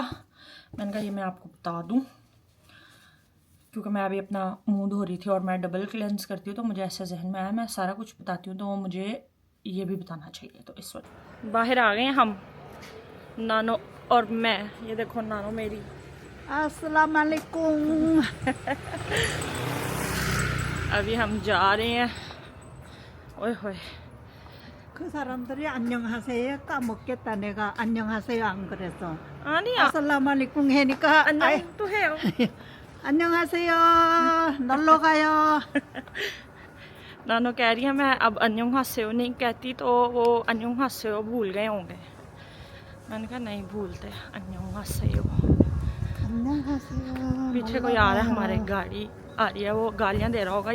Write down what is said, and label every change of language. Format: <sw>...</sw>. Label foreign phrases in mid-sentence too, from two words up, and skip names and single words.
<hi>मैंने कहा ये मैं आपको बता दूँ, क्योंकि मैं अभी अपना मुंह धो रही थी और मैं</hi> <en>double cleanse</en> <hi>करती हूँ, तो मुझे ऐसा जहन में आया मैं सारा कुछ बताती हूँ, तो मुझे ये भी बताना चाहिए। तो इस वक्त बाहर आ गए हम, नानो और मैं। ये देखो नानो मेरी,</hi> <ar>السلام عليكم.</ar> <hi>अभी हम जा रहे हैं। ओए होए,</hi> <ko>그 사람들이 안녕하세요 까먹겠다. 내가 안녕하세요 안 그래서 아니야.</ko> <ar>السلام عليكم</ar> <ko>해니까 안녕 또 해요. 안녕하세요 놀러 가요.</ko> <hi>नानो कह रही है मैं अब अन्यों हास्यो नहीं कहती, तो वो अन्यों हास्यो भूल गए होंगे। मैंने कहा नहीं भूलते, अन्यों हास्यो।</hi> <ko>안녕하세요.</ko> <hi>पीछे कोई आ रहा है हमारे, गाड़ी आ रही है, वो गालियाँ दे रहा होगा।</hi>